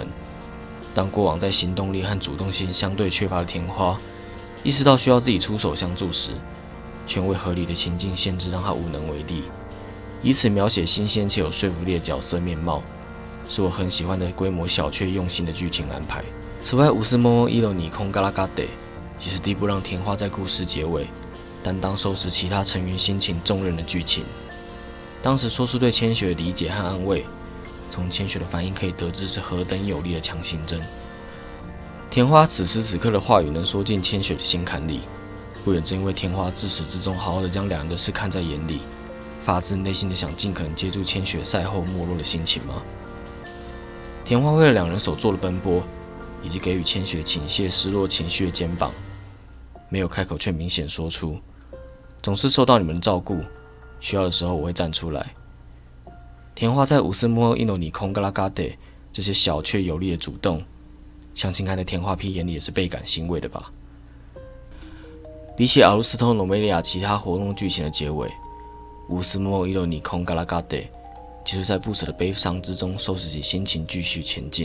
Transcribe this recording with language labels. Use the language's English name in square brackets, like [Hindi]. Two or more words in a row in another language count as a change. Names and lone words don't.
[Chinese] 当过往在行动力和主动性相对缺乏的田花，意识到需要自己出手相助时，却为合理的情境限制让他无能为力，以此描写新鲜且有说服力的角色面貌，是我很喜欢的规模小却用心的剧情安排。此外，50 モモイノリコンガラガデ也是第一部让田花在故事结尾担当收拾其他成员心情重任的剧情。当时说出对千雪的理解和安慰，从千雪的反应可以得知是何等有力的强心针。田花此时此刻的话语能说进千雪的心坎里，不也正因为田花自始至终好好的将两人的事看在眼里，发自内心的想尽可能接住千雪赛后没落的心情吗？田花为了两人所做的奔波，以及给予千雪倾泻失落情绪的肩膀，没有开口却明显说出，总是受到你们的照顾，需要的时候我会站出来。田花在50モモイノリコンガラガデ这些小却有力的主动， 相信看在田花 P 眼里也是倍感欣慰的吧。比起阿鲁斯托罗梅利亚其他活动剧情的结尾，乌斯莫伊洛尼空嘎拉嘎德就是在不舍的悲伤之中收拾起心情，继续前进。